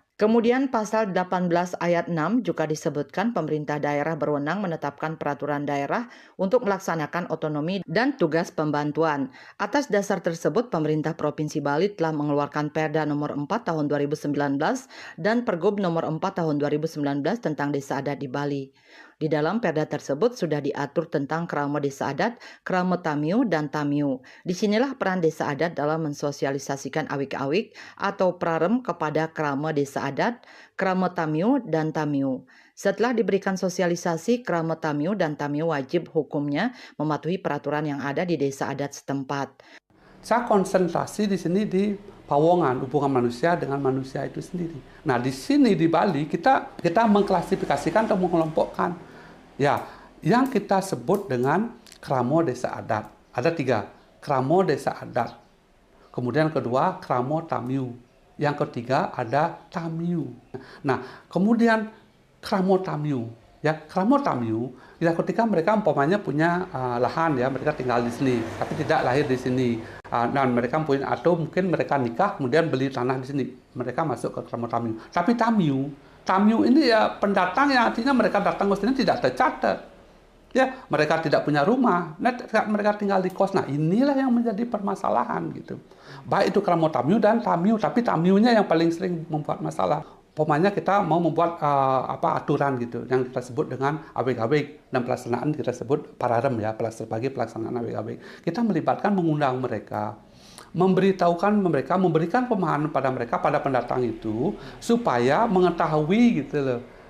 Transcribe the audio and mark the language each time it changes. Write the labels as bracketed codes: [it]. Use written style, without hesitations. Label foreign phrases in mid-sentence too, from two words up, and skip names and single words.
[id] Kemudian pasal 18 ayat 6 juga disebutkan pemerintah daerah berwenang menetapkan peraturan daerah untuk melaksanakan otonomi dan tugas pembantuan. Atas dasar tersebut, pemerintah Provinsi Bali telah mengeluarkan Perda nomor 4 tahun 2019 dan Pergub nomor 4 tahun 2019 tentang desa adat di Bali. Di dalam perda tersebut sudah diatur tentang krama desa adat, krama tamiu, dan tamiu. Disinilah peran desa adat dalam mensosialisasikan awik-awik atau prarem kepada krama desa adat, krama tamiu, dan tamiu. Setelah diberikan sosialisasi, krama tamiu dan tamiu wajib hukumnya mematuhi peraturan yang ada di desa adat setempat. Saya konsentrasi di sini di Pawongan, hubungan manusia dengan manusia itu sendiri. Nah, di sini di Bali kita mengklasifikasikan atau mengelompokkan. Ya, yang kita sebut dengan kramo desa adat. Ada 3, kramo desa adat. Kemudian kedua, kramo tamiu. Yang ketiga ada tamiu. Nah, kemudian kramo tamiu. Ya, kramo tamiu, ya ketika mereka umpamanya punya lahan ya, mereka tinggal di sini, tapi tidak lahir di sini. Dan mereka punya, atau mungkin mereka nikah kemudian beli tanah di sini, mereka masuk ke kramo tamiu. Tapi tamiu ini ya pendatang yang artinya mereka datang ke sini tidak tercatat. Ya, mereka tidak punya rumah, mereka tinggal di kos. Nah, inilah yang menjadi permasalahan gitu. Baik itu kramo tamiu dan tamiu, tapi tamiunya yang paling sering membuat masalah. Pokoknya kita mau membuat aturan gitu yang kita sebut dengan awik-awik, dan pelaksanaan kita sebut pararem ya, sebagai pelaksanaan awik-awik. Kita melibatkan, mengundang mereka, memberitahukan mereka, memberikan pemahaman pada mereka, pada pendatang itu supaya mengetahui gitu loh.